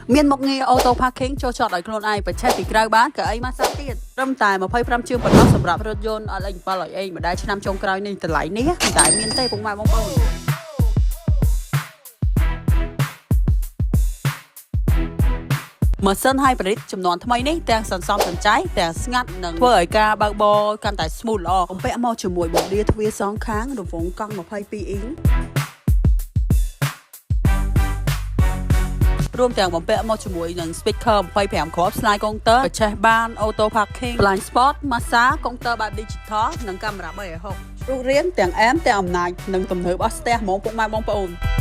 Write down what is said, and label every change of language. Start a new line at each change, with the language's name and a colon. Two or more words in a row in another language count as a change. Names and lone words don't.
Khmer: មានមកងារ
English: auto parking
Khmer: ចូលចតឲ្យខ្លួនឯងបញ្ឆេះពីក្រៅបានកៅអីម៉ាសាទៀតត្រឹមតែ25 ជាងប៉ុណ្ណោះសម្រាប់រថយន្ត LX7 ឲ្យអីម្ដងឆ្នាំចុងក្រោយនេះតម្លៃនេះតែមានទេពុកម៉ែបងប្អូនម៉ាស៊ីន hybrid ចំនួនថ្មីនេះទាំងសន្សំសំចៃទាំងស្ងាត់និងធ្វើឲ្យការបើកបរកាន់តែ smooth ល្អបំពាក់មកជាមួយបូឌីទ្វារសងខាងរង្វង់កង់22អ៊ីង រួមទាំងបំពាក់មកជាមួយនឹង speaker 25 គ្រាប់
English: slide counter
Khmer: បច្ចេកបាន
English: auto parking blind spot massage counter
Khmer: បែប digital និងកាមេរ៉ា360រូបរាងទាំងអែមទាំងអំណាចនិងទំនើបអស់ស្ទះហ្មងពុកម៉ែបងប្អូន